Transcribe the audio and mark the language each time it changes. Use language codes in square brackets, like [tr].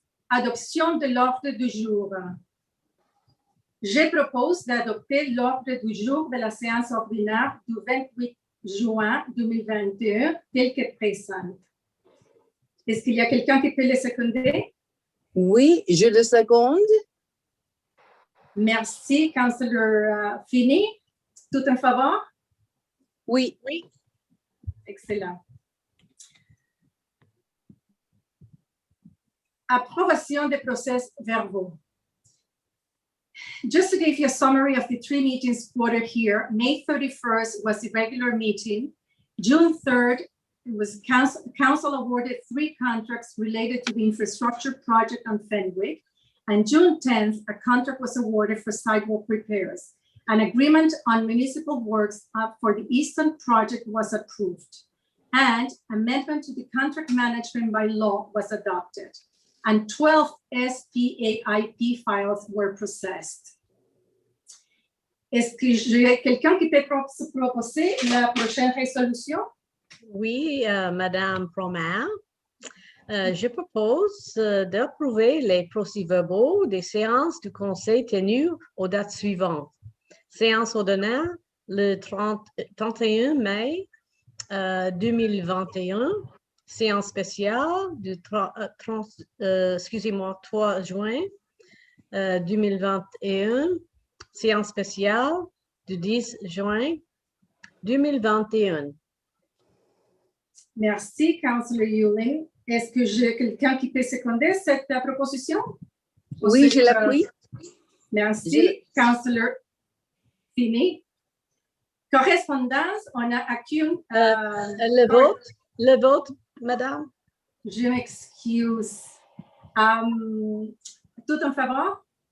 [fr] Adoption de l'ordre du jour. Je propose d'adopter l'ordre du jour de la séance ordinaire du 28 juin 2021 tel que présente. Est-ce qu'il y a quelqu'un qui peut le seconder? Oui, je le seconde. Merci, Councillor Finney. Tout en faveur? Oui. Oui. Excellent. Approbation des procès-verbaux. [en] Just to give you a summary of the three meetings quoted here, May 31st was the regular meeting. June 3rd, it was council awarded 3 contracts related to the infrastructure project on Fenwick. And June 10th, a contract was awarded for sidewalk repairs. An agreement on municipal works for the Eastern project was approved. And amendment to the contract management by law was adopted. And 12 SPAIP files were processed. [fr] Est-ce que j'ai quelqu'un qui peut proposer la prochaine résolution? Oui, Madame Promer. Je propose d'approuver les procès-verbaux des séances du Conseil tenues aux dates suivantes. Séance ordinaire le 31 mai 2021. Séance spéciale du 3 juin 2021. Séance spéciale du 10 juin 2021. Merci, Councillor Yulin. Est-ce que j'ai quelqu'un qui peut seconder cette proposition? Oui, je l'appuie. Merci, Councillor Finney. Correspondance, on a aucune... le vote, Madame. Je m'excuse. Tout en faveur?